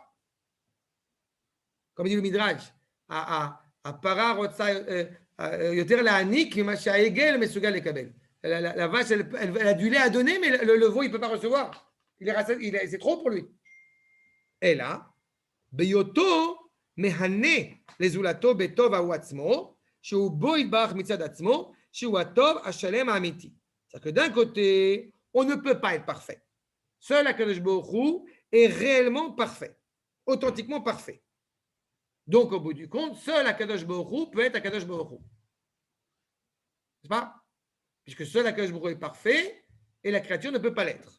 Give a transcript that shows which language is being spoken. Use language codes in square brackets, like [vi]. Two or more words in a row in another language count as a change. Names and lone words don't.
[fr] Comme dit le Midrash, la vache, elle a du lait à donner, mais le veau, il ne peut pas recevoir. C'est trop pour lui. Et là, [he] Beyoto, מהנה לזולתו בטוב ההוא עצמו, שהוא בו יתברך מצד עצמו, שהוא הטוב השלם האמיתי. [fr] C'est-à-dire que d'un côté, on ne peut pas être parfait. Seul Akadosh Baruch Hu est réellement parfait, authentiquement parfait. Donc, au bout du compte, seul Akadosh Baruch Hu peut être Akadosh Baruch Hu. N'est-ce pas? Puisque seul Akadosh Baruch Hu est parfait et la créature ne peut pas l'être.